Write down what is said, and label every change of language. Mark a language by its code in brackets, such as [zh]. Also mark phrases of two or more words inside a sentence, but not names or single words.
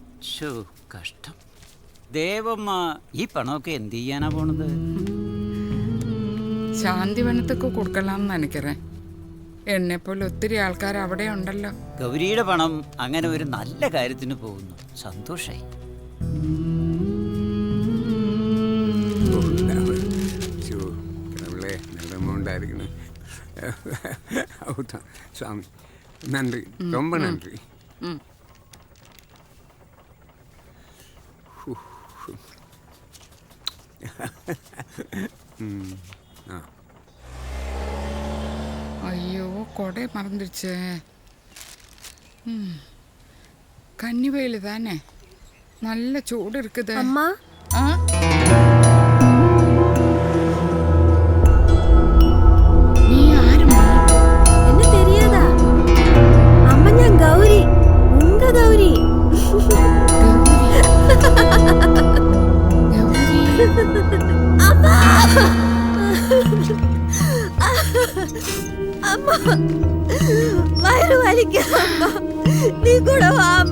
[ml] ശോ, കഷ്ടം. ദേവമ്മ ഈ പണമൊക്കെ എന്ത് ചെയ്യാനാ പോണത്? ശാന്തിവനത്തൊക്കെ കൊടുക്കലാന്ന് എനിക്കറേ. എന്നെപ്പോലെ ഒത്തിരി ആൾക്കാർ അവിടെ ഉണ്ടല്ലോ. ഗൗരിയുടെ പണം അങ്ങനെ ഒരു നല്ല കാര്യത്തിന് പോകുന്നു. സന്തോഷായി. [ta] கடவுளே நல்ல அமௌண்டாக இருக்கணும். அவுதான் சுவாமி, நன்றி, ரொம்ப நன்றி. ஐயோ, கொடை மறந்துடுச்சே. கன்னி வெயில் தானே, நல்ல சூடு இருக்குது. [ml] അമ്മ, [ta] ஆ நீ யாருமா? என்னை தெரியாதா? [ml] അമ്മ, ഞാൻ ഗൗരി, ഉങ്ക ഗൗരി. അമ്മ, വയറ് വലിക്കാം അമ്മ, നീ കൂടെ വാ അമ്മ.